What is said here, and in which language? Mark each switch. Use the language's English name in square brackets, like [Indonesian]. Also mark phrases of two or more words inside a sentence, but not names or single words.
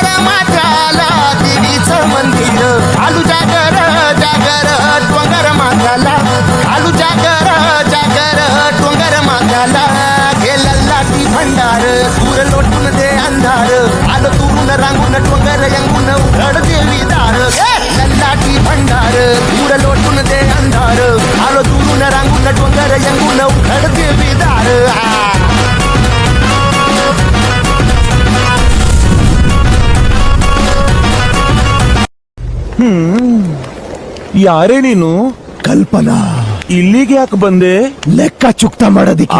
[Marathi] माथ्याला देवीचं मंदिर, आलू जागर जागर डोंगर माथ्याला, आलू जागर जागर डोंगर माथ्याला, गेला लाटी भंडार दूर लोटून दे अंधार, आलं तुरून रांगून डोंगर यंगून उघड देवी दार, लाटी भंडार दूर लोटून दे अंधार, आलो दुरून रांगून डोंगर यंगून उघड देवी दार. [Kannada] ಯಾರೇ ನೀನು? ಕಲ್ಪನಾ, ಇಲ್ಲಿಗೆ ಯಾಕೆ ಬಂದೆ? ಲೆಕ್ಕ ಚುಕ್ತ ಮಾಡೋದಿಕ್ಕೆ.